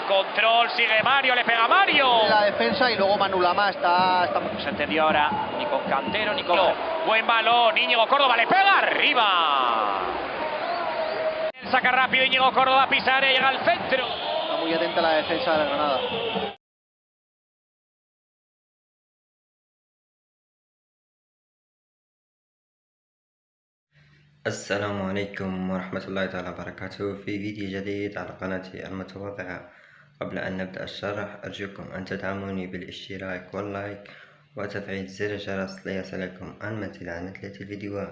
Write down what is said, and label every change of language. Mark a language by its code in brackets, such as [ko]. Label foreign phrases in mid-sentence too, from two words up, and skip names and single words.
[es] Control, sigue Mario, le pega Mario. La defensa y luego Manu Lama está... No se entendió ahora, ni con Cantero, ni con... Buen balón, Íñigo Córdoba le pega arriba. Saca rápido Íñigo Córdoba, Pisaria, llega al centro. Está muy atenta la defensa de la Granada. [ar] السلام عليكم ورحمة الله تعالى وبركاته. في فيديو جديد على قناتي المتواضعة. قبل أن نبدأ الشرح أرجوكم أن تدعموني بالاشتراك واللايك وتفعيل زر الجرس ليصلكم المزيد عن مثل الفيديوهات.